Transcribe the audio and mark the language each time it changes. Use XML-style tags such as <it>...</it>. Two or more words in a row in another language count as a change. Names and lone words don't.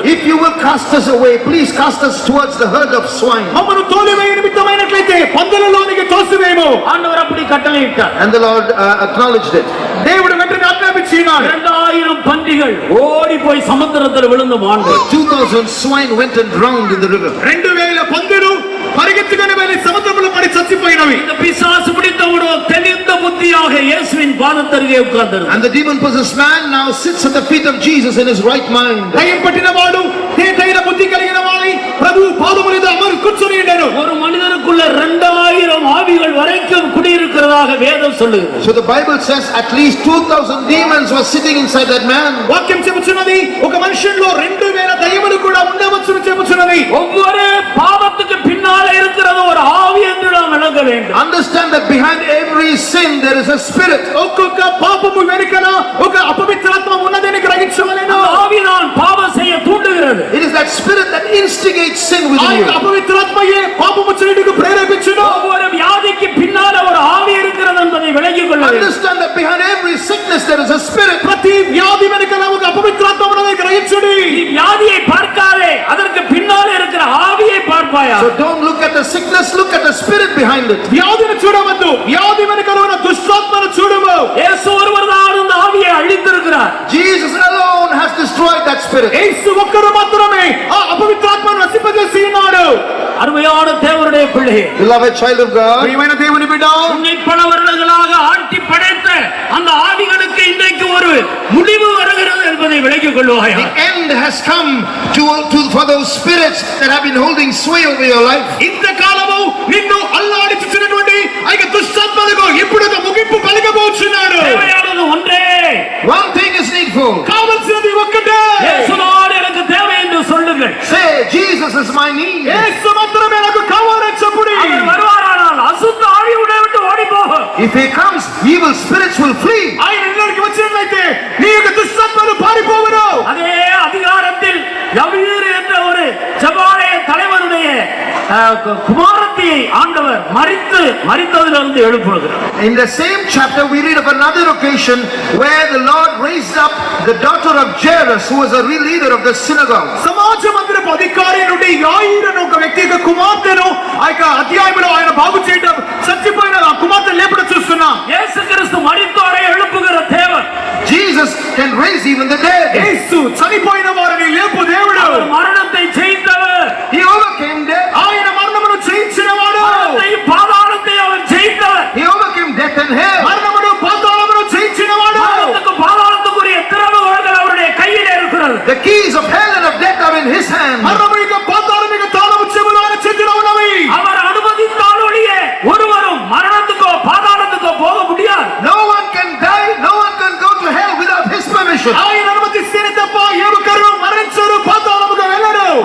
<en>If you will cast us away, please cast us towards the herd of swine.</en> <te>మమ్మను తోలివేయ నిమిత్తమైనట్లయితే పందులలోనికి తోసివేయము.</te> <ta>ஆண்டவர் அப்படி கட்டளையிட்டார்.</ta> <en>And the Lord acknowledged it.</en> <te>దేవుడు వెంటనే ఆజ్ఞాపించినాడు.</te> <ta>2000 பன்றிகள் ஓடி போய் சமுத்திரத்தில் விழுந்து மாண்டு.</ta> <en>2000 swine went and drowned in the river.</en> <te>2000 పందులు పరిగెత్తుకుని వెళ్ళి సముద్రంలో పడి చచ్చిపోయినవి.</te> <ta>இந்த பிசாசு பிடித்தவனோ தெளிந்த புத்தியாக இயேசுவின் பாதத்தருகே உட்கார்ந்திருந்தான்.</ta> <en>And the demon possessed man now sits at the feet of Jesus in his right mind.</en> <te>దయ్యం పట్టిన వాడు తేటైన బుద్ధి కలిగిన వాడై ప్రభువు పాదముల మీద అమరు కూర్చొని ఉన్నాడు.</te> <ta>ஒரு மனிதனுக்குள்ள 2000 ஆவிகள் வரைக்கும் குடியிருக்கிறதாக வேதம் சொல்லுகிறது.</ta> <en>So the Bible says at least 2000 demons were sitting inside that man.</en> <te>వాక్యం చెబుతున్నది ఒక మనుషుల్లో 2000 దయ్యములు కూడా ఉండవచ్చును చెబుతున్నది.</te> <ta>ஒவ்வொரு பாவத்துக்கு பின்னால இருக்கிறது ஒரு ஆவி என்று நாம் விளங்க வேண்டும்.</ta> <en>Understand that behind every sin there is a spirit.</en> <te>ఒక్కొక్క పాపము వెనుకన ఒక అపవిత్రాత్మ ఉన్నదని గ్రహించవలెను.</te> <ta>அந்த ஆவி நான் பாவம் செய்ய தூண்டுகிறது.</ta> <en>It is that spirit that instigates sin within</en> <te>ఆ</te> <en>you.</en> <te>అపవిత్రాత్మయే పాపము చేయుటకు ప్రేరేపించును.</te> <ta>ஒவ்வொரு வியாதிக்கு பின்னால ஒரு ஆவி இருக்கிறது என்பதை விளங்கிக் கொள்ள வேண்டும்.</ta> <en>Understand that behind every sickness there is a spirit.</en> <te>ప్రతి వ్యాధి వెనుకన ఒక అపవిత్రాత్మ ఉన్నదని గ్రహించుడి.</te> <ta>நீ வியாதியை பார்க்காதே, அதற்கு பின்னாலே இருக்கிற ஆவியை பார்ப்பாயா.</ta> <en>So don't look at the sickness, look at the spirit behind it.</en> <te>వ్యాధిని చూడవద్దు, వ్యాధి వెనుకన ఉన్న దుష్టాత్మను చూడము.</te> <ta>இயேசு ஒருவர் தான் அந்த ஆவியை அழித்திருக்கிறார்.</ta> <en>Jesus alone has destroyed that spirit.</en> <te>యేసు ఒక్కరు మాత్రమే ఆ అపవిత్రాత్మను నశింపజేసి ఉన్నాడు.</te> <ta>அருமையான தேவனுடைய பிள்ளையே,</ta> <en>Beloved child of God,</en> <te>ప్రియమైన దేవుని బిడ్డ,</te> <ta>உன்னை பல வருடங்களாக ஆட்டி படைத்த அந்த ஆவிகளுக்கு இன்றைக்கு ஒரு முடிவு வருகிறது என்பதை விளங்கிக் கொள்வாயா.</ta> <en>the end has come for those spirits that have been holding sway over your life.</en> <te>ఇంతకాలము నిన్ను అల్లాడించుచున్నటువంటి ఆ దుష్టాత్మలకు ఇప్పుడు ఒక ముగింపు పలకబోచున్నాడు.</te> <ta>தேவையானது ஒன்றே,</ta> <en>One thing is needful.</en> <te>కావలసినది ఒక్కటే.</te> <ta>இயேசுதான் எனக்கு தேவை என்று சொல்லுங்கள்.</ta> <en>Say, Jesus is my need.</en> <te>యేసు మాత్రమే నాకు కావాలని చెప్పుడి.</te> <ta>அவர் வருவாரானால் அசுத்த ஆவி உன்னை விட்டு ஓடி போகும்.</ta> <en>If he comes, evil spirits will flee.</en> <te>ఆయన ఇక్కడికి వచ్చినట్లయితే నీ యొక్క దుష్టాత్మలు పారిపోవును.</te> <ta>அதே அதிகாரத்தில் யவீர் என்ற ஒரு ஜெபாலய தலைவனுடைய குமாரத்தியை ஆண்டவர் மரித்ததிலிருந்து எழுப்புகிறார்.</ta> <en>In the same chapter we read of another occasion where the Lord raised up the daughter of Jairus, who was a real leader of the synagogue.</en> <te>సమాజ మందిరపు అధికారి నుండి యాయిరును ఒక వ్యక్తి యొక్క కుమార్తెను ఆ యొక్క అధ్యాయంలో ఆయన బాగు చేయడం, చచ్చిపోయిన ఆ కుమార్తె లేపడం చూస్తున్నాం.</te> <ta>இயேசு கிறிஸ்து மரித்தோரை எழுப்புகிற தேவன்.</ta> <en>Jesus can raise even the dead.</en> <te>యేసు చనిపోయిన వారిని లేపు దేవుడు.</te> <ta>அவர் மரணத்தை ஜெயித்தவர்.</ta> <en>He overcame death.</en> <te>ఆయన మరణమును జయించినవాడు.</te> <ta>மரணத்தையும் பாதாளத்தையும் அவர் ஜெயித்தவர்.</ta> <en>He overcame death and hell.</en> <te>మరణమును పాతాళమును జయించినవాడు.</te> <ta>மரணத்துக்கும் பாதாளத்துக்குரிய திறவுகோல்கள் அவருடைய கையிலே இருக்கிறது.</ta> <en>The keys of hell and of death are in his hand.</en> <te>మరణము యొక్క పాతాళం యొక్క తాళము చెవులు ఆయన చేతిలో ఉన్నవి.</te> <ta>அவர் அனுமதித்தால் ஒழிய ஒருவரும் மரணத்துக்கோ பாதாளத்துக்கோ போக முடியாது.</ta> <en>No one can die, no one can go to hell without his permission.</en> <te>ఆయన అనుమతిస్తేనే తప్ప ఏ ఒక్కరు మరణించరు, పాతాళముకు వెళ్ళరు.</te>